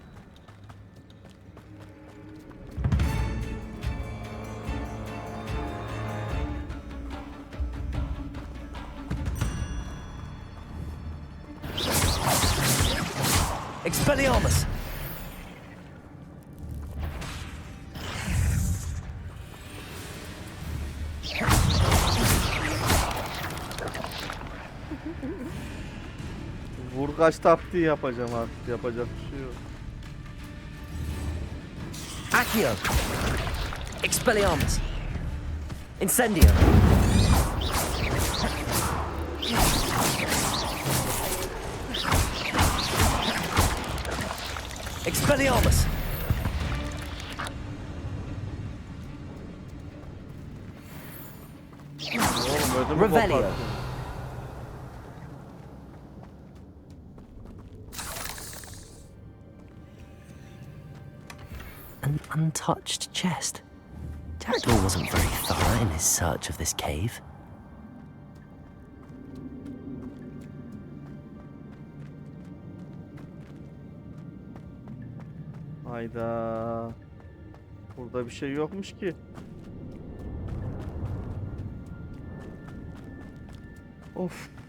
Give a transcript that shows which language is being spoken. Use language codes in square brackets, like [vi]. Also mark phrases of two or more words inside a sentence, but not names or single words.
[tr] Expelliarmus! Vurgaç taktiği yapacağım artık. Yapacak bir şey yok. Accio! Expelliarmus! Incendio! Expelliarmus! Revelio! [en] An untouched chest. Jackdaw wasn't very thorough in his search of this cave. [tr] Hayda. Burada bir şey yokmuş ki. Of.